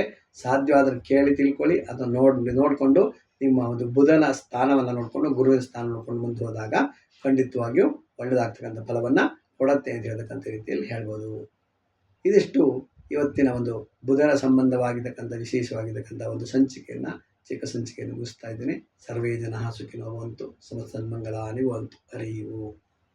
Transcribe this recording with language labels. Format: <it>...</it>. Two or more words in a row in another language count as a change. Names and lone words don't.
<kn>ಸಾಧ್ಯವಾದರೆ ಕೇಳಿ ತಿಳ್ಕೊಳ್ಳಿ, ಅದನ್ನು ನೋಡಿಕೊಂಡು ನಿಮ್ಮ ಒಂದು ಬುಧನ ಸ್ಥಾನವನ್ನು ನೋಡಿಕೊಂಡು, ಗುರುವಿನ ಸ್ಥಾನ ನೋಡ್ಕೊಂಡು ಮುಂದೆ ಹೋದಾಗ ಖಂಡಿತವಾಗಿಯೂ ಒಳ್ಳೆಯದಾಗ್ತಕ್ಕಂಥ ಫಲವನ್ನು ಕೊಡುತ್ತೆ ಅಂತ ಹೇಳ್ತಕ್ಕಂಥ ರೀತಿಯಲ್ಲಿ ಹೇಳ್ಬೋದು. ಇದಿಷ್ಟು ಇವತ್ತಿನ ಒಂದು ಬುಧನ ಸಂಬಂಧವಾಗಿರ್ತಕ್ಕಂಥ ವಿಶೇಷವಾಗಿರ್ತಕ್ಕಂಥ ಒಂದು ಚಿಕ್ಕ ಸಂಚಿಕೆಯನ್ನು ಮುಗಿಸ್ತಾ ಇದ್ದೇನೆ.</kn> <sa>ಸರ್ವೇ ಜನಃ ಸುಖಿನೋ ಭವಂತು, ಸಮಸ್ತ ಸನ್ಮಂಗಲಾನಿ ಭವಂತು. ಹರಿ ಓಂ.</sa>